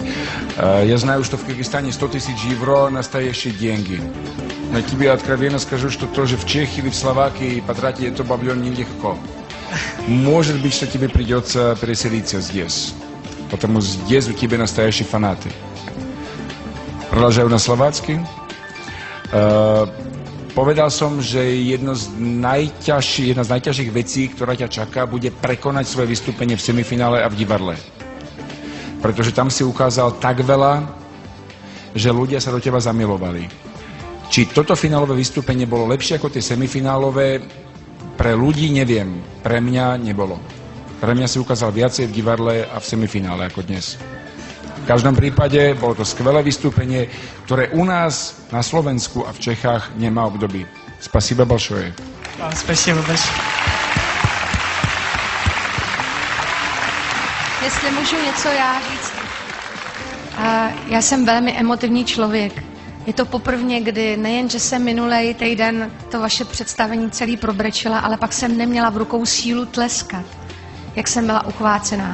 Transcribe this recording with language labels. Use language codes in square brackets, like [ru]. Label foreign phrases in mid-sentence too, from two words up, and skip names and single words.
[ru] Я знаю, что в Кыргызстане 100 000 евро настоящие деньги. Но тебе откровенно скажу, что тоже в Чехии или в Словакии потратить это бабло нелегко. Может быть, что тебе придется переселиться здесь. Потому здесь у тебя настоящие фанаты. Продолжаю на словацкий. [sk] Povedal som, že jedna z najťažších vecí, ktorá ťa čaká, bude prekonať svoje vystúpenie v semifinále a v divadle. Pretože tam si ukázal tak veľa, že ľudia sa do teba zamilovali. Či toto finálové vystúpenie bolo lepšie ako tie semifinálové, pre ľudí neviem, pre mňa nebolo. Pre mňa si ukázal viacej v divadle a v semifinále ako dnes. V každom prípade bolo to skvelé vystúpenie, ktoré u nás na Slovensku a v Čechách nemá období. [ru] Spasiba большое. Spasiba большое. [cs] Jestli můžu něco já říct. Já jsem velmi emotivní člověk. Je to poprvé, kdy nejen, že jsem minulý týden to vaše představení celý probrečila, ale pak jsem neměla v rukou sílu tleskat, jak jsem byla uchvácená.